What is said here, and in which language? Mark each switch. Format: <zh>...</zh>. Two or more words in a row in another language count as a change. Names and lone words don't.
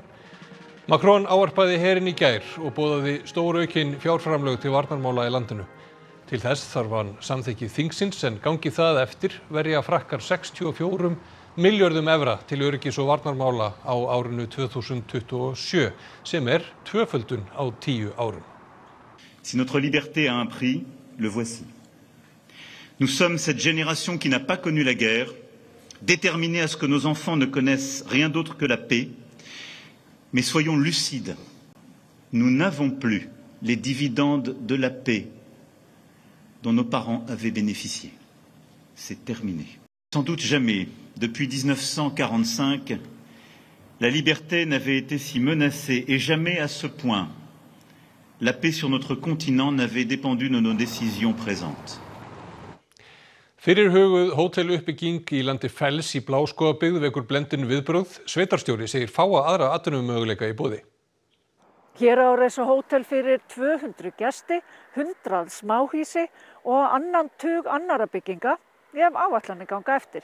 <is>Macron ávarpaði herinn í gær og boðaði stóraukin fjárframlög til varnarmála í landinu. Til þess þarf hann samþykki þingsins en gangi það eftir verja Frakkar 64 milljörðum evra til öryggis og varnarmála á árinu 2027, sem tvöföldun á 10 árum.</is> <fr>Si notre liberté a un prix, le voici. Nous sommes cette génération qui n'a pas connu la guerre, déterminée à ce que nos enfants ne connaissent rien d'autre que la paix. Mais soyons lucides, nous n'avons plus les dividendes de la paix dont nos parents avaient bénéficié. C'est terminé. Sans doute jamais, depuis 1945, la liberté n'avait été si menacée et jamais à ce point la paix sur notre continent n'avait dépendu de nos décisions présentes.</fr> <is>Fyrirhuguð hóteluppbygging í landi Fells í Bláskógabyggð vekur blendin viðbrögð. Sveitarstjóri segir fáa aðra atvinnumöguleika í boði. Hér á reisa hótel fyrir 200 gesti, 100 smáhýsi og annan tug annara bygginga ef áætlanir ganga eftir.</is>